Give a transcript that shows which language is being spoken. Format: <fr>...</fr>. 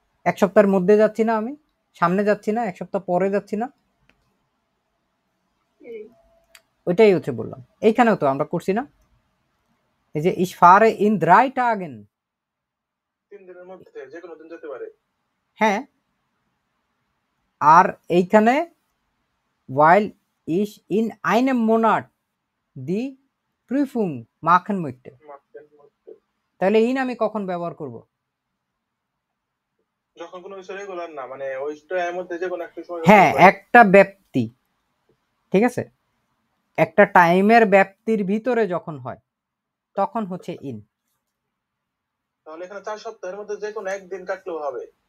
<bn>এক সপ্তাহের মধ্যে যাচ্ছি না, আমি সামনে যাচ্ছি না, এক সপ্তাহ পরে যাচ্ছি না, হুম, ওইটাই হচ্ছে বললাম। এইখানেও তো আমরা করছি না, এই যে</bn> <de>ich fahre in 3 Tagen।</de> <bn>3 দিনের মধ্যে যে কোনো দিন যেতে পারে। হ্যাঁ, আর এইখানে</bn> <de>while ich in einem Monat die Prüfung machen möchte,</de> <bn>মাসের মধ্যে। তাহলে ইন আমি কখন ব্যবহার করব? যখন কোনো কিছু রেগুলার না, মানে ওই টাইমের মধ্যে যে কোনো একটা সময় হ্যাঁ, যেতে পারে। একটা ব্যাপ্তি, ঠিক আছে, একটা টাইমের ব্যাপ্তির ভিতরে যখন হয় তখন হচ্ছে ইন। তাহলে এখানে 4 সপ্তাহের মধ্যে যে কোনো একদিন কাটলেও হবে।</bn>